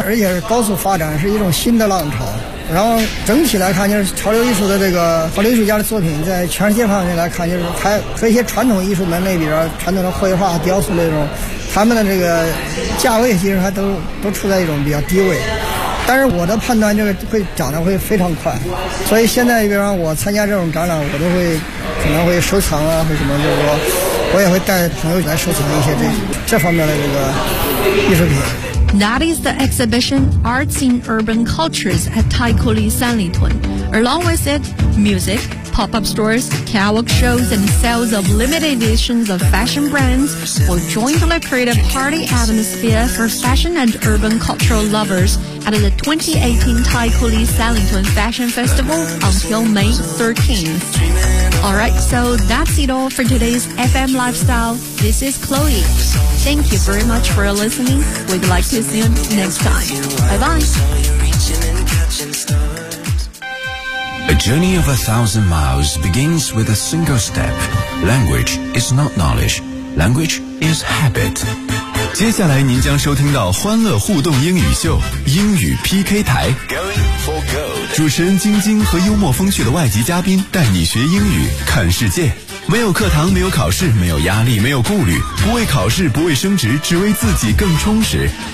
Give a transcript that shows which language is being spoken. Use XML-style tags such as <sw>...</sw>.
<zh>而且是高速发展，是一种新的浪潮。然后整体来看，就是潮流艺术的这个潮流艺术家的作品，在全世界范围来看，就是还和一些传统艺术门类，比如说传统的绘画、雕塑那种，他们的这个价位其实还都处在一种比较低位。但是我的判断，这个会涨得会非常快，所以现在比方我参加这种展览，我都会可能会收藏啊，或什么，就是说我也会带朋友来收藏一些这方面的这个艺术品。</zh> <en>That is the exhibition Arts in Urban Cultures at Taikoo Sanlitun. Along with it, music, pop-up stores, catwalk shows, and sales of limited editions of fashion brands will jointly create a party atmosphere for fashion and urban cultural lovers at the 2018 Taikoo Sanlitun Fashion Festival until May 13th. Alright, so that's it all for today's FM Lifestyle. This is Chloe. Thank you very much for listening. We'd like to see you next time. Bye-bye. A journey of 1,000 miles begins with a single step. Language is not knowledge. Language is habit.</en> <zh>接下来您将收听到欢乐互动英语秀英语 PK 台。主持人晶晶和幽默风趣的外籍嘉宾带你学英语看世界。没有课堂，没有考试，没有压力，没有顾虑，不为考试，不为升职，只为自己更充实。</zh>